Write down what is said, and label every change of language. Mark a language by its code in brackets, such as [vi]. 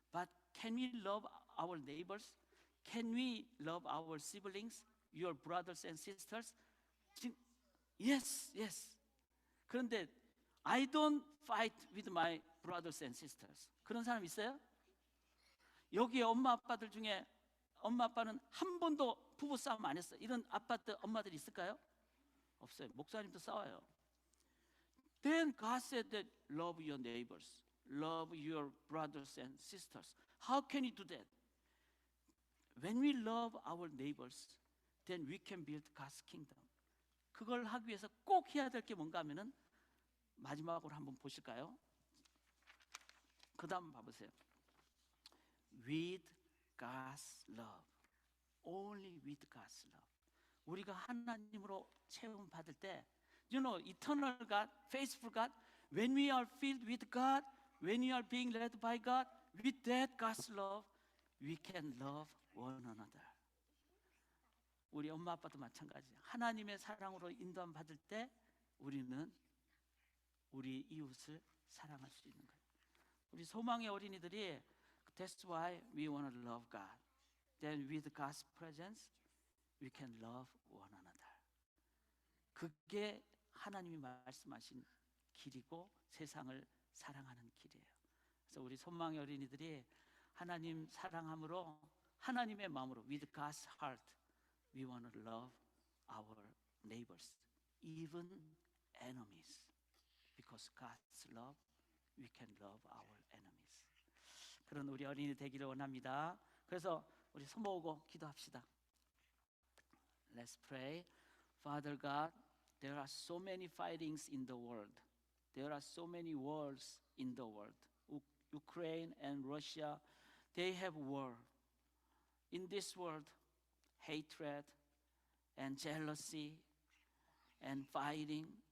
[en] But can we love our neighbors? Can we love our siblings, your brothers and sisters? Yes, yes. [ko] 그런데 [en] I don't fight with my brothers and sisters. [ko] 그런 사람 있어요? 여기에 엄마 아빠들 중에 엄마 아빠는 한 번도 부부 싸움 안 했어. 이런 아빠들 엄마들 있을까요? 없어요. 목사님도 싸워요. [en] Then God said that love your neighbors, love your brothers and sisters. How can you do that? When we love our neighbors, then we can build God's kingdom. [ko] 그걸 하기 위해서 꼭 해야 될 게 뭔가 하면은 마지막으로 한번 보실까요? 그 다음 봐보세요. [en] With God's love. Only with God's love. [ko] 우리가 하나님으로 체험 받을 때, [en] you know, eternal God, faithful God, when we are filled with God, when we are being led by God, with that God's love, we can love one another. [ko] 우리 엄마 아빠도 마찬가지. 하나님의 사랑으로 인도함 받을 때 우리는 우리 이웃을 사랑할 수 있는 거예요. 우리 소망의 어린이들이 [en] That's why we want to love God. Then with God's presence, we can love one another. [ko] 그게 하나님이 말씀하신 길이고 세상을 사랑하는 길이에요. 그래서 우리 소망의 어린이들이 하나님 사랑함으로 하나님의 마음으로 [en] with God's heart, we want to love our neighbors, even enemies. Because God's love, we can love our enemies. [ko] 그런 우리 어린이 되기를 원합니다. 그래서 우리 손 모으고 기도합시다. [en] Let's pray. Father God, there are so many fightings in the world. There are so many wars in the world. Ukraine and Russia, they have war. In this world, hatred and jealousy and fighting.